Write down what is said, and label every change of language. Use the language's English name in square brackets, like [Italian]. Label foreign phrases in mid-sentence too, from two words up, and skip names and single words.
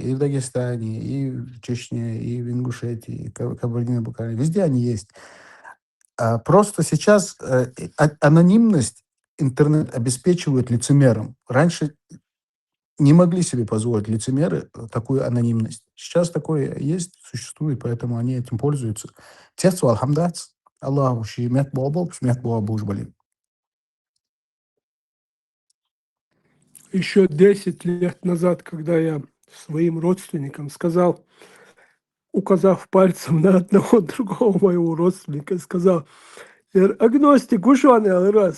[Russian] И в Дагестане, и в Чечне, и в Ингушетии, и Кабардино-Балкарии. Везде они есть. Просто сейчас анонимность интернет обеспечивает лицемерам. Раньше не могли себе позволить лицемеры такую анонимность. Сейчас такое есть, существует, поэтому они этим пользуются. Тецу алхамдац. Аллаху шимет бобо, шмет бобо ужбали. Еще 10 лет назад, когда я своим родственникам сказал, указав пальцем на одного другого моего родственника, сказал, агностик, ушаный раз.